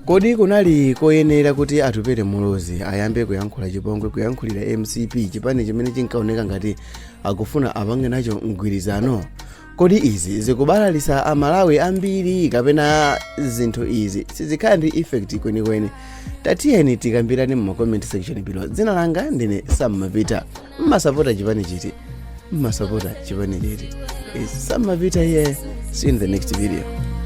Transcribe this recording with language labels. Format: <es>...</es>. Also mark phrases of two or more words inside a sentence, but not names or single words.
<ny>Kodi kunali koyenera kuti Atupele Muluzi ayambe kuyankhula chipongwe kuyankhulira MCP chipani chimene chinkaoneka ngati akufuna apange nacho mgwirizano? Kodi izi zikubalalisa amalawi ambiri kapena zinthu izi sizikhala ndi effect kwenikweni? Tatiyeni tikambirane mu</ny> <en>comment section below.</en> <ny>Dzina langa ndine Sammavita. Mmasapota chipani chiti? Mmasapota chipani chiti?</ny> <en>Is Sammavita here. See you in the next video.</en>